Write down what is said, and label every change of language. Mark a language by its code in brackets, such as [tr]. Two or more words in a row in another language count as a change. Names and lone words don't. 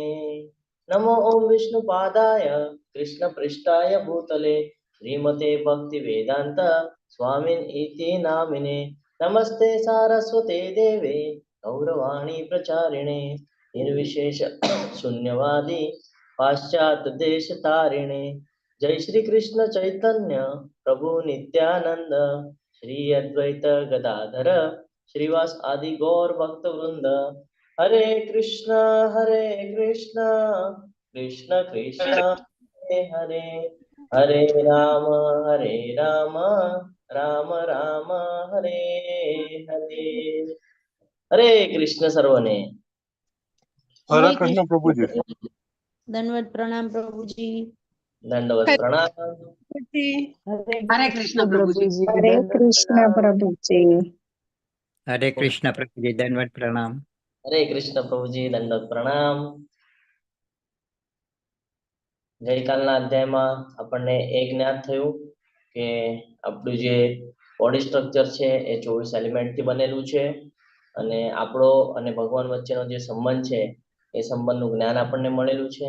[sa] नमो ओम विष्णुपादाय कृष्णपृष्ठाय भूतले श्रीमते भक्ति वेदांत स्वामिन इति नामिने नमस्ते सारस्वते देवे गौरवाणी प्रचारिणे निर्विशेष शून्यवादी पाश्चात देश तारिणे. जय श्री कृष्ण चैतन्य प्रभु नित्यानंद श्री अद्वैत गदाधर श्रीवास आदि गौर भक्त वृंद. [hi] हरे कृष्ण कृष्ण कृष्ण हरे हरे हरे राम राम राम हरे हरे. [gu] હરે કૃષ્ણ સર્વને. [hi] हरे कृष्ण प्रभुजी. दंडवत प्रणाम प्रभुजी. दंडवत प्रणाम. [gu] હરે કૃષ્ણ પ્રભુજી. [hi] हरे कृष्ण प्रभुजी. हरे कृष्ण प्रभुजी, दंडवत प्रणाम. हरे कृष्ण प्रभुजी, दंडवत प्रणाम. [gu] ગઈકાલના અધ્યાયમાં આપણને એ જ્ઞાત થયું કે આપણું જે [en] body structure [gu] છે એ 24 એલિમેન્ટથી બનેલું છે અને આપણો અને ભગવાન વચ્ચેનો જે સંબંધ છે એ સંબંધનું જ્ઞાન આપણને મળેલું છે.